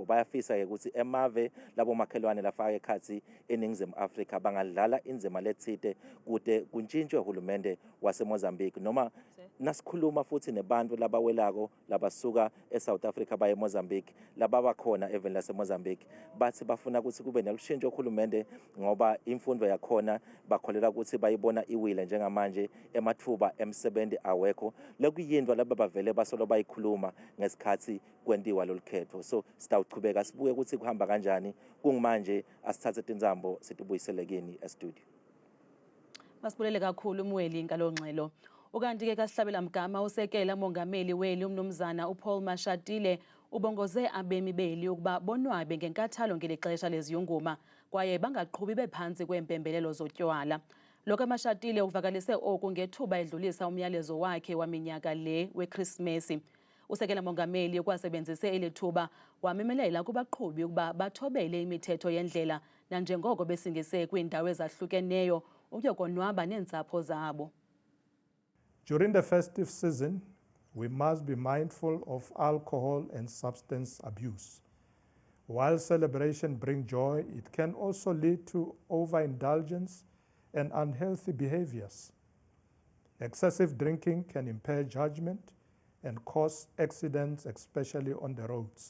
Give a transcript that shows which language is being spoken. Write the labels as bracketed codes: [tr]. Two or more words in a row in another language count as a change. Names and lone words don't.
[ss] Bayafisa ke ukuthi emave labo makhelwane lafaka ekhathi eNingizimu Afrika bangadlala inzima lethite kude kuntshintshwe uhulumende waseMozambique noma nasikhuluma futhi nebantu labawelako labasuka eSouth Africa baye eMozambique lababa khona eVenda laseMozambique bathi bafuna ukuthi kube nelushintsho uhulumende ngoba imfundo yakhona bakholela ukuthi bayibona iwile njengamanje emathuba emsebenzi awekho lokuyindwa laba bavele basolo bayikhuluma ngesikhathi kwentiwa lolukhetho. So sitawuchubeka sibuke ukuthi kuhamba kanjani kungimanje asithathe tinzambo situbuyisele kini e-studio. [xh] Masibulele kakhulu Muweli ngalongxelo. Ukanti ke kasihlabela mgama usekela mongameli weli umnumzana uPaul Mashatile ubongoze abemi beli ukuba bonwabe ngenkathalo ngelixesha leziyunguma kwaye bangaqhubi bephansi kwempembelelo zotywala. Lokho Mashatile uvakalise oku ngethuba edlulisa umyalezo wakhe waminyaka le weChristmas. Usekela mongameli ukwasebenzise elithuba wamemelela kubaqhubi ukuba bathobele imithetho yendlela nanjengoko besingise kwiindawo ezahlukeneyo ukuyokonwaba neentsapho zabo. [en] During the festive season, we must be mindful of alcohol and substance abuse. While celebration brings joy, it can also lead to overindulgence and unhealthy behaviors. Excessive drinking can impair judgment and cause accidents, especially on the roads.